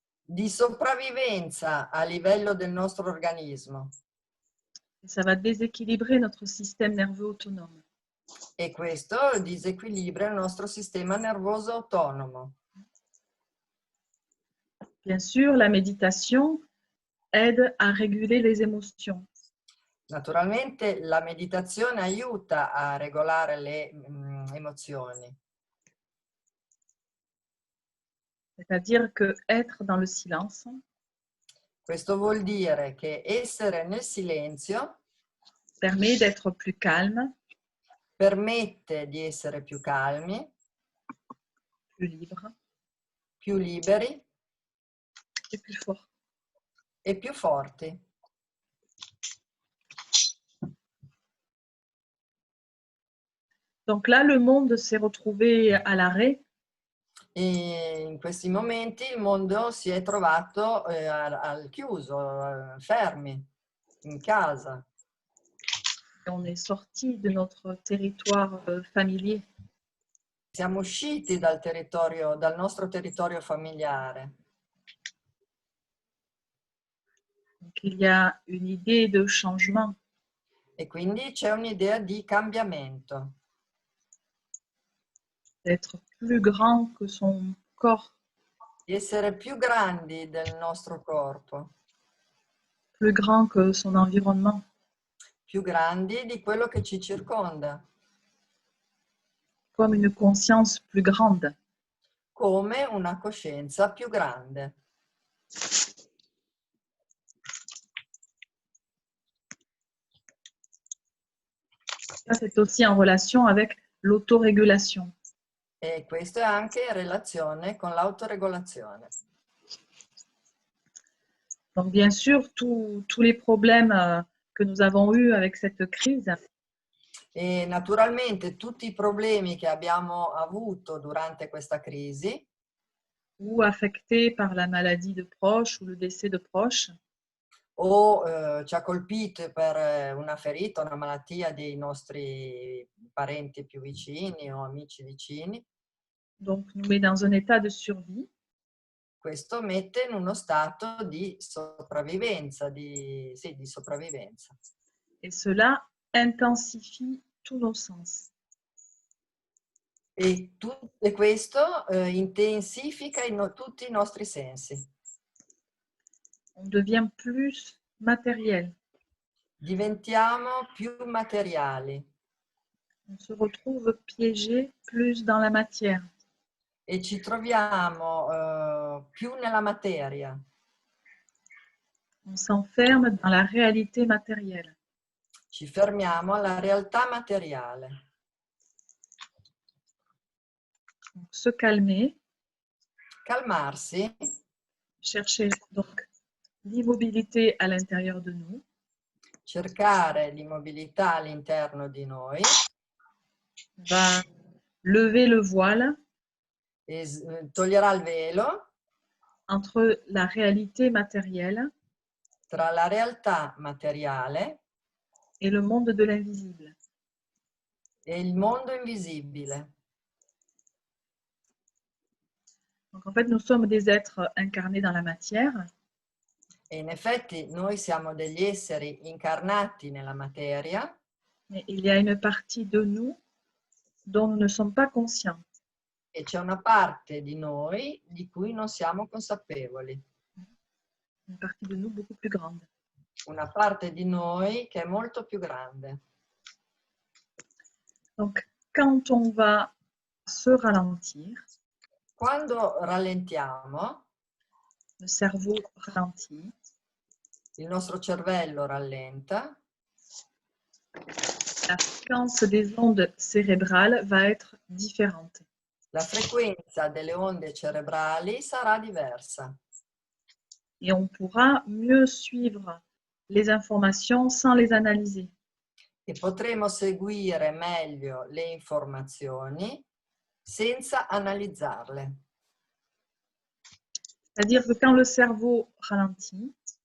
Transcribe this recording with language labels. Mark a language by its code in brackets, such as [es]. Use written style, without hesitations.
[it] Di sopravvivenza a livello del nostro organismo. [fr] Et ça va déséquilibrer notre système nerveux autonome. [it] E questo disequilibra il nostro sistema nervoso autonomo. [fr] Bien sûr, la méditation aide à réguler les émotions. [it] Naturalmente la meditazione aiuta a regolare le emozioni. [fr] C'est-à-dire que être dans le silence [it] Questo vuol dire che essere nel silenzio [fr] permet d'être plus calme, [it] permette di essere più calmi, [fr] plus libre [it] più liberi [fr] et plus fort. [it] e più forti. [fr] Donc là, le monde s'est retrouvé à l'arrêt. [it] E in questi momenti il mondo si è trovato al chiuso, fermi, in casa. [fr] On est sorti de notre territoire familier. [it] Siamo usciti dal nostro territorio familiare. [fr] Donc il y a une idée de changement. [it] E quindi c'è un'idea di cambiamento, [fr] D'être plus grand que son corps, [it] di essere più grandi del nostro corpo, [fr] plus grand que son environnement, [it] più grandi di quello che ci circonda, [fr] comme une conscience plus grande. [it] come una coscienza più grande. [fr] Ça, c'est aussi en relation avec l'autorégulation. [it] E questo è anche in relazione con l'autoregolazione. [fr] Donc, bien sûr, tous les problèmes que nous avons eus avec cette crise, [it] E naturalmente tutti i problemi che abbiamo avuto durante questa crisi, [fr] ou affectés par la maladie de proches ou le décès de proches, [it] o ci ha colpito per una ferita, una malattia dei nostri parenti più vicini o amici vicini, [fr] donc nous met dans un état de survie. [it] questo mette in uno stato di sopravvivenza, di sopravvivenza. [fr] Et cela intensifie tous nos sens. [it] E questo intensifica tutti i nostri sensi. [fr] On devient plus matériel. [it] Diventiamo più materiali [fr] On se retrouve piégé plus dans la matière. [it] e ci troviamo più nella materia. [fr] On s'enferme dans la réalité matérielle. [it] Ci fermiamo alla realtà materiale. [fr] Donc, se calmer, [it] Calmarsi, [fr] chercher donc l'immobilité à l'intérieur de nous, [it] cercare l'immobilità all'interno di noi, [fr] va lever le voile [it] e toglierà il velo [fr] entre la réalité matérielle [it] tra la realtà materiale [fr] et le monde de l'invisible. [it] e il mondo invisibile. [fr] Donc en fait, nous sommes des êtres incarnés dans la matière, [it] E in effetti noi siamo degli esseri incarnati nella materia, [fr] mais il y a une partie de nous dont nous ne sommes pas conscients. [it] e c'è una parte di noi di cui non siamo consapevoli. [fr] Une partie de nous beaucoup plus grande. [it] Una parte di noi che è molto più grande. [fr] Donc, quand on va se ralentir, [it] Quando rallentiamo, [fr] le cerveau ralentit, [it] il nostro cervello rallenta, [fr] la fréquence des ondes cérébrales va être différente. [it] la frequenza delle onde cerebrali sarà diversa [fr] Et on pourra mieux suivre les informations sans les analyser. [it] e potremo seguire meglio le informazioni senza analizzarle. [fr] C'est-à-dire que quand le cerveau ralentit,